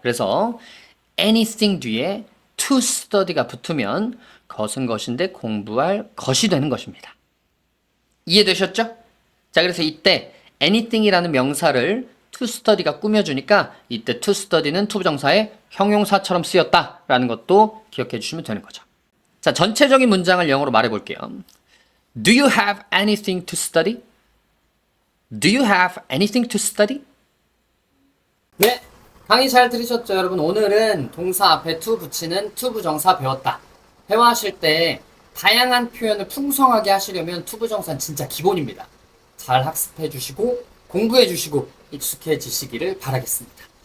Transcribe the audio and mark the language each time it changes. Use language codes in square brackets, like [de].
[ko] 그래서 anything 뒤에 to study가 붙으면 것은 것인데 공부할 것이 되는 것입니다. 이해되셨죠? 자, 그래서 이때 anything이라는 명사를 to study가 꾸며주니까 이때 to study는 투부정사의 형용사처럼 쓰였다라는 것도 기억해 주시면 되는 거죠. 자, 전체적인 문장을 영어로 말해 볼게요. [en] Do you have anything to study? Do you have anything to study? [ko] 네, 강의 잘 들으셨죠, 여러분? 오늘은 동사 앞에 to 붙이는 투부정사 배웠다. 회화하실 때 다양한 표현을 풍성하게 하시려면 투부정사는 진짜 기본입니다. 잘 학습해 주시고 공부해 주시고 익숙해지시기를 바라겠습니다.